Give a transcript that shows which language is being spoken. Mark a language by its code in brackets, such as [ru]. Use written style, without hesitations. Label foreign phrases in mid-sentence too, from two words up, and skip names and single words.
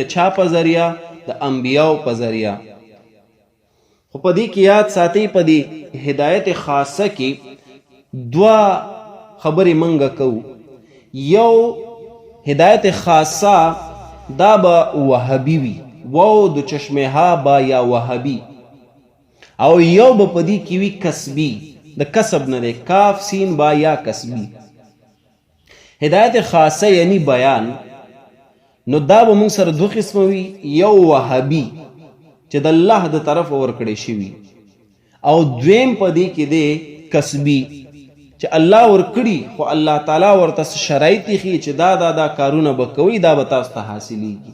[ps] د چا په ذریعہ؟ د انبیاء په ذریعہ. خو په دې کې یاد ساتئ په دې هدایت خاصه کې دوا خبرې منګه کوو. یو هدایت خاصه دا به وهابي وي، واو د چشمه ها با یا وهابي، او یو به په دې کې وي کسبي، د کسب نه دی، کاف سین با یا کسبي. هدایت خاصه یعنی بیان. نو دا به موږ سره دو قسمه وي، یو وهابي چې د الله د طرف ورکړی شوي، او دویم په دې کې دی کسبي چې الله ورکړي خو الله تعالی ورته شرایط ښیي چې دا کارونه به کوي، دا به تاسو ته حاصلیږي.